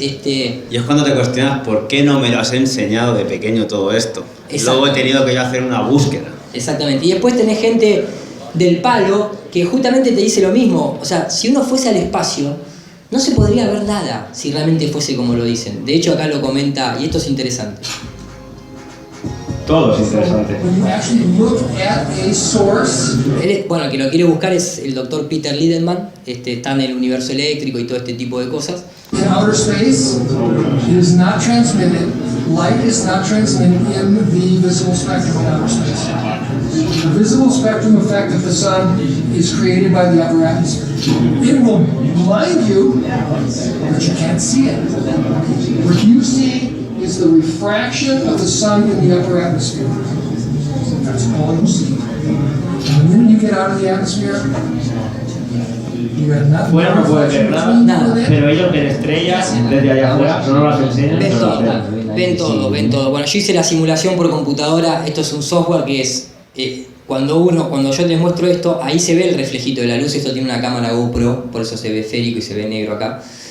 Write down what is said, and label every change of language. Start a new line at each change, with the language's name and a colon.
Spanish: Y es cuando te cuestionas por qué no me lo has enseñado de pequeño todo esto. Luego he tenido que yo hacer una búsqueda. Exactamente. Y después tenés gente del palo que justamente te dice lo mismo. O sea, si uno fuese al espacio, no se podría ver nada si realmente fuese como lo dicen. De hecho, acá lo comenta, y esto es interesante. Todo es interesante.
English: When you actually look at a source,
Spanish: Bueno, el que lo quiere buscar es el doctor Peter Lindemann, está en el universo eléctrico y todo este tipo de cosas.
English: in outer space, it is not transmitted. Light is not transmitted in the visible spectrum in outer space. The visible spectrum effect of the sun is created by the upper atmosphere. It will blind you, but you can't see it. What you see is the refraction of the sun in the upper atmosphere. That's all you see. And the minute you get out of the atmosphere, you have nothing.
Spanish: Fuera no puede ver nada, pero ellos ven estrellas desde allá afuera, no nos las enseñan. Ven todo. Bueno, yo hice la simulación por computadora, esto es un software que es, cuando yo les muestro esto, ahí se ve el reflejito de la luz, esto tiene una cámara GoPro, por eso se ve esférico y se ve negro acá.